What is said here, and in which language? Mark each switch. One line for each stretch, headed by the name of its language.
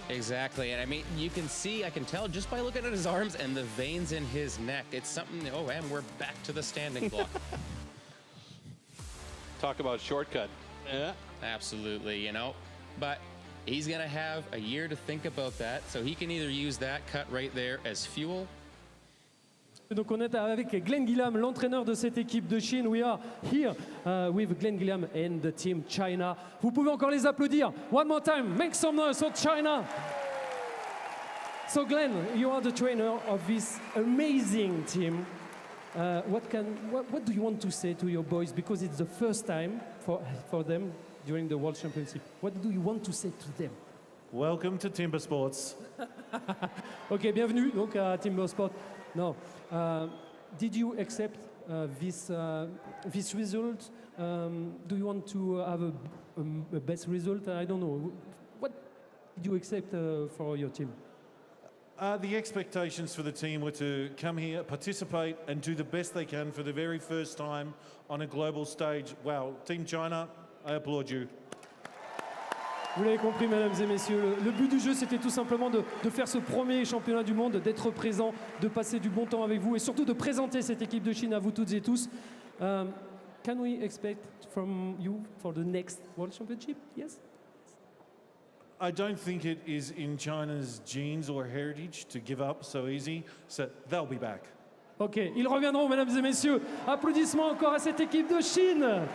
English: Exactly, and I mean, you can see, I can tell just by looking at his arms and the veins in his neck. It's something, oh, and we're back to the standing block. Talk about shortcut. Yeah. Absolutely, you know, but he's gonna have a year to think about that, so he can either use that cut right there as fuel.
French: Donc on est avec Glenn Gillam, l'entraîneur de cette équipe de Chine.
English: We are here with Glenn Gillam and the team China.
French: Vous pouvez encore les applaudir.
English: One more time, make some noise for China. So Glenn, you are the trainer of this amazing team. What do you want to say to your boys? Because it's the first time for them during the World Championship. What do you want to say to them? Welcome to TIMBERSPORTS.
French: Ok, bienvenue donc à TIMBERSPORTS.
English: No, did you accept this result? Do you want to have a best result? I don't know. What did you accept for your team? The expectations for the team were to come here, participate, and do the best they can for the very first time on a global stage. Wow, Team China, I applaud you.
French: Vous l'avez compris, mesdames et messieurs, le but du jeu, c'était tout simplement de faire ce premier championnat du monde, d'être présent, de passer du bon temps avec vous et surtout de présenter cette équipe de Chine à vous toutes et tous.
English: Can we expect from you for the next World Championship? Yes? I don't think it is in China's genes or heritage to give up so easy, so they'll be back.
French: Ok, ils reviendront, mesdames et messieurs. Applaudissements encore à cette équipe de Chine.